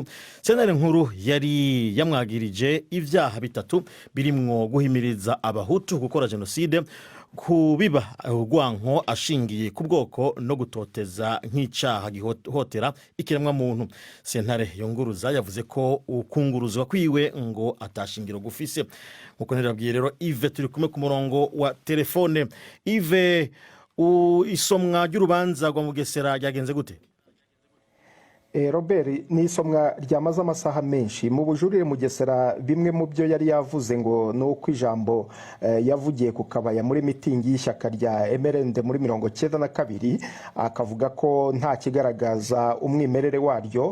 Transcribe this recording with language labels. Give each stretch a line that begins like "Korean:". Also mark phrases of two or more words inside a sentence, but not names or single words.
Rundi: Sentare nkuru yari yamwagirije ivyaha bitatu birimwo guhimiriza abahutu gukora genocide, kubiba urwanko ashingiye ku bwoko no gutoteza nk'icyaha gihotera ikiremwa muntu. Sentare yonguruza yavuze ko ukunguruzwa kwiwe ngo atashingiro gufise. Nkuko nababwiye rero, Yves turi kumwe ku murongo wa telefone.
Kinyarwanda: Yves, isomwa ry'urubanza rwa Mugesera ryagenze gute? Robert, ni isomwa ryamaze amasaha menshi. Mu bujurire Mugesera bimwe mu byo yari yavuze ngo no kwijambo yavugiye ku kabaya muri mitingi y'ishyaka rya MRND muri 1992, akavuga ko nta kigaragaza umwimerere waryo.